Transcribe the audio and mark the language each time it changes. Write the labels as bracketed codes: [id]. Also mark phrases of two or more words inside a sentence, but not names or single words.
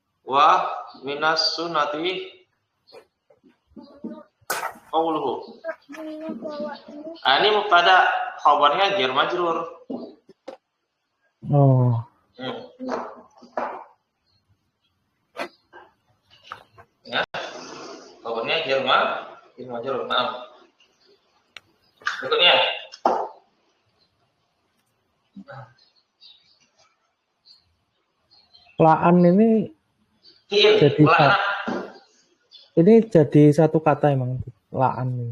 [ar] wa minas sunnati qauluhu. [id] Ini mubtada, khabarnya [ar] jar majrur. Oh. [id] Ya, khabarnya [ar] jar majrur. [id] Maaf. Berikutnya. La'an ini jadi satu kata emang la'an ini.